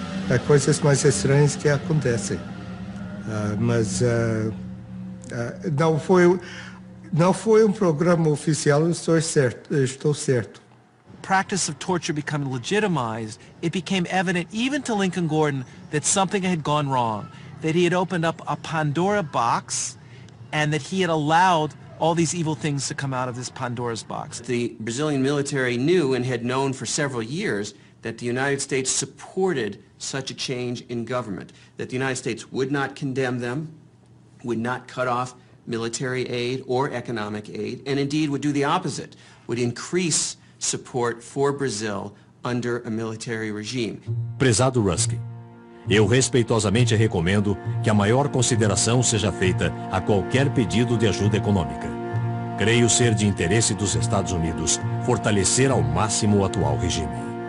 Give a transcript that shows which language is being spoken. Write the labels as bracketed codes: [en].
[pt] Há coisas mais estranhas que acontecem, mas não foi um programa oficial, estou certo. [en] Practice of torture becoming legitimized, it became evident even to Lincoln Gordon that something had gone wrong, that he had opened up a Pandora box and that he had allowed all these evil things to come out of this Pandora's box. The Brazilian military knew and had known for several years that the United States supported such a change in government, that the United States would not condemn them, would not cut off military aid or economic aid, and indeed would do the opposite, would increase support for Brazil under a military regime. [pt] Prezado Rusk, eu respeitosamente recomendo que a maior consideração seja feita a qualquer pedido de ajuda econômica. Creio ser de interesse dos Estados Unidos fortalecer ao máximo o atual regime.